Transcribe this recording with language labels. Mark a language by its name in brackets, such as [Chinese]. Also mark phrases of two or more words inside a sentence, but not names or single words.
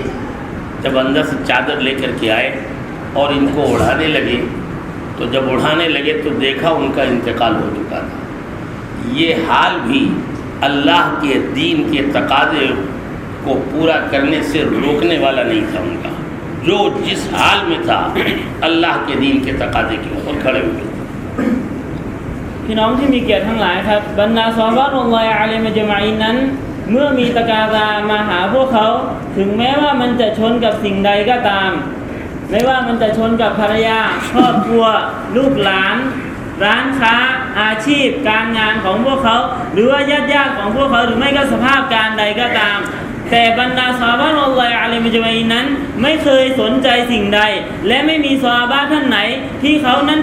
[Urdu] جب اندر سے چادر لے کر کے آئے اور ان کو اڑانے لگے، تو جب اڑانے لگے تو دیکھا ان کا انتقال ہو چکا تھا. یہ حال بھی اللہ کے دین کے تقاضے کو پورا کرنے سے روکنے والا نہیں تھا ان کا. جو جس حال میں تھا اللہ کے دین کے تقاضے کے اوپر کھڑے ہوئے. [Thai] พี่น้องที่มีเกียรติทั้งหลายครับบรรดาซอฮาบะฮ์ [Arabic] الله عليهم أجمعين [Thai] นั้นเมื่อมีตะกาซามาหาพวกเขาถึงแม้ว่ามันจะชนกับสิ่งใดก็ตามไม่ว่ามันจะชนกับภรรยาครอบครัวลูกหลานร้านค้าอาชีพการงานของพวกเขาหรือว่าญาติของพวกเขาหรือไม่ก็สภาพการใดก็ตามแต่บรรดาซอฮาบะฮ์ [Arabic] الله عليهم أجمعين [Thai] นั้นไม่เคยสนใจสิ่งใดและไม่มีซอฮาบะห์ท่านไหนที่เขานั้น